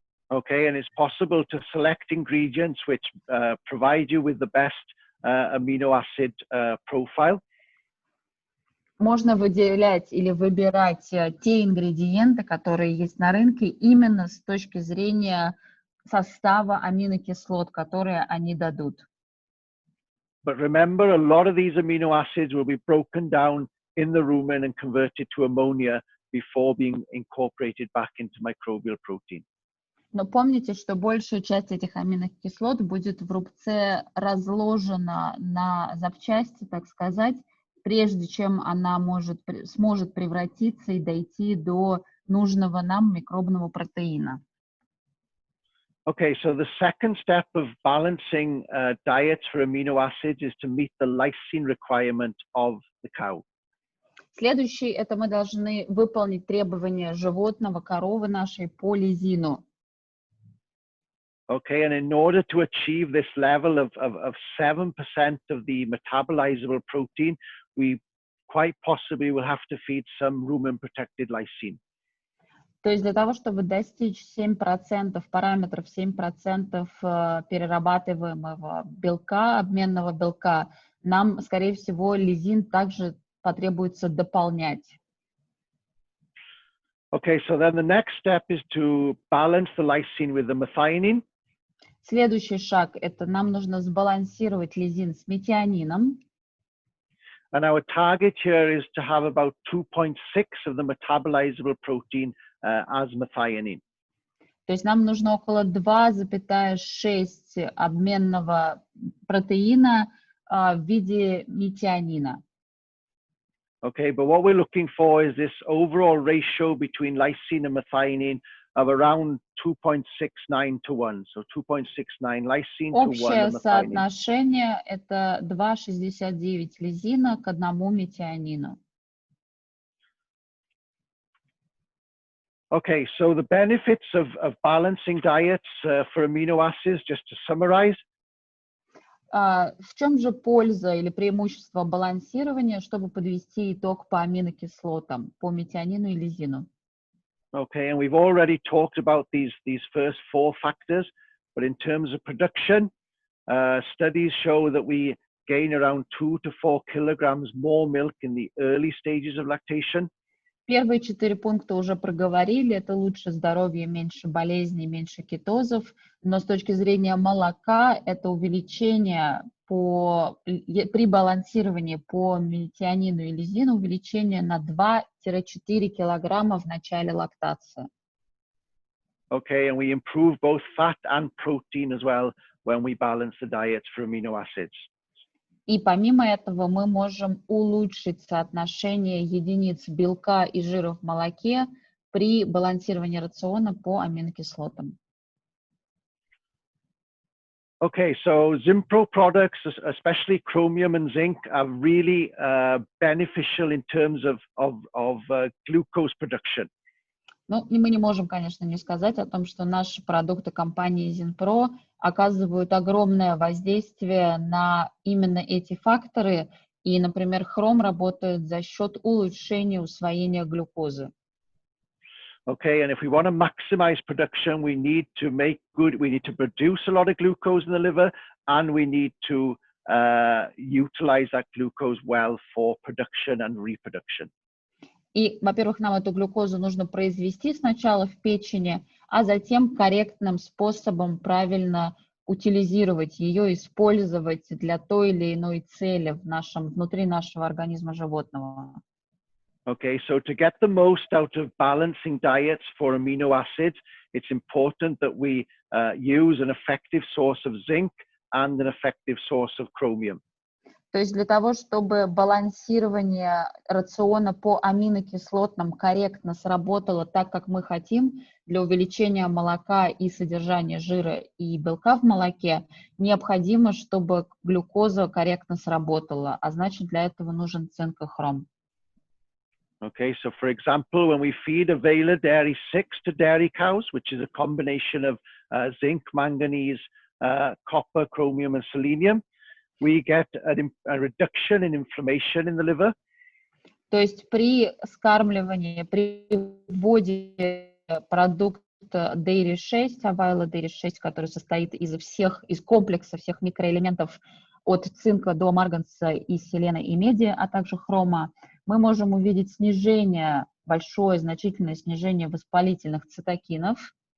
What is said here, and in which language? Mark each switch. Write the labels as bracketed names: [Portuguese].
[English] Okay, and it's possible to select ingredients which provide you with the best amino acid profile. [Russian] Можно выделять или выбирать те ингредиенты, которые есть на рынке, именно с точки зрения состава аминокислот, которые они дадут. [English] But remember, a lot of these amino acids will be broken down in the rumen and converted to ammonia before being incorporated back into microbial protein. [Russian] Но помните, что большая часть этих аминокислот будет в рубце разложена на запчасти, так сказать, прежде чем она сможет превратиться и дойти до нужного нам микробного протеина. [English] Okay, so the second step of balancing diets for amino acids is to meet the lysine requirement of the cow. [Russian] Следующий, это мы должны выполнить требования животного, коровы нашей по лизину. [English] Okay, and in order to achieve this level of 7% of the metabolizable protein, we quite possibly will have to feed some rumen-protected lysine. [Russian] То есть для того, чтобы достичь 7%, параметров 7% перерабатываемого белка, обменного белка, нам, скорее всего, лизин также потребуется дополнять. [English] Okay, so then the next step is to balance the lysine with the methionine. [Russian] Следующий шаг – это нам нужно сбалансировать лизин с метионином. [English] And our target here is to have about 2.6 of the metabolizable protein as methionine. [Russian] То есть нам нужно около 2,6 обменного протеина в виде метионина. [English] Okay, but what we're looking for is this overall ratio between lysine and methionine of around 2.69 to 1. So 2.69 lysine to 1 [Russian] Общее [English] methionine. [Russian] соотношение – это 2,69 лизина к 1 метионину. [English] Okay, so the benefits of balancing diets for amino acids, just to summarize. [Russian] В чем же польза или преимущество балансирования, чтобы подвести итог по аминокислотам, по метионину и лизину? [English] Okay, and we've already talked about these first 4 factors, but in terms of production, studies show that we gain around 2 to 4 kilograms more milk in the early stages of lactation. [Russian] Первые 4 пункта уже проговорили, это лучше здоровье, меньше болезней, меньше кетозов, но с точки зрения молока это увеличение при балансировании по метионину и лизину, увеличение на 2-4 килограмма в начале лактации. [English] Okay, and we improve both fat and protein as well when we balance the diets for amino acids. [Russian] И помимо этого мы можем улучшить соотношение единиц белка и жира в молоке при балансировании рациона по аминокислотам. [English] Okay, so Zinpro products, especially chromium and zinc, are really beneficial in terms of glucose production. [Russian] Ну, и мы не можем, конечно, не сказать о том, что наши продукты компании Zinpro оказывают огромное воздействие на именно эти факторы. И, например, хром работает за счет улучшения усвоения глюкозы. [English] Okay, and if we want to maximize production, we need to produce a lot of glucose in the liver, and we need to utilize that glucose well for production and reproduction. [Russian] И, во-первых, нам эту глюкозу нужно произвести сначала в печени, а затем корректным способом правильно утилизировать ее, использовать для той или иной цели внутри нашего организма животного. [English] Okay, so to get the most out of balancing diets for amino acids, it's important that we use an effective source of zinc and an effective source of chromium. [Russian] То есть для того, чтобы балансирование рациона по аминокислотным корректно сработало так, как мы хотим, для увеличения молока и содержания жира и белка в молоке, необходимо, чтобы глюкоза корректно сработала, а значит, для этого нужен цинк и хром. [English] Okay, so for example, when we feed Avela Dairy 6 to dairy cows, which is a combination of zinc, manganese, copper, chromium, and selenium, we get a reduction in inflammation in the liver. [Russian] То есть при скармливании, при вводе продукта Dairy 6, Avela Dairy 6, который состоит из комплекса всех микроэлементов от цинка до марганца и селена и меди, а также хрома, мы можем увидеть большое, значительное снижение воспалительных цитокинов.